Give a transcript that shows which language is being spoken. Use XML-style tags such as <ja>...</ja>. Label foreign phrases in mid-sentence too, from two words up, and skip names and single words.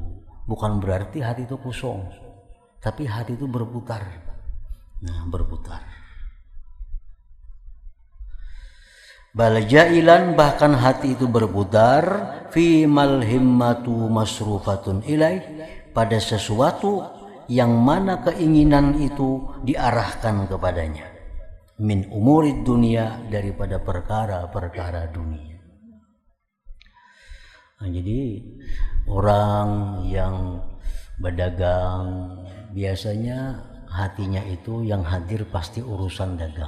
<id>Bukan berarti hati itu kosong, tapi hati itu berputar. Nah, berputar.</id> <ar>بل جائلا,</ar> <id>bahkan hati itu berputar,</id> <ar>فيما الهمة مصروفة إليه,</ar> <id>pada sesuatu yang mana keinginan itu diarahkan kepadanya.</id> <ar>من أمور الدنيا,</ar> <id>daripada perkara-perkara dunia. Nah, jadi orang yang berdagang biasanya hatinya itu yang hadir pasti urusan dagang.</id>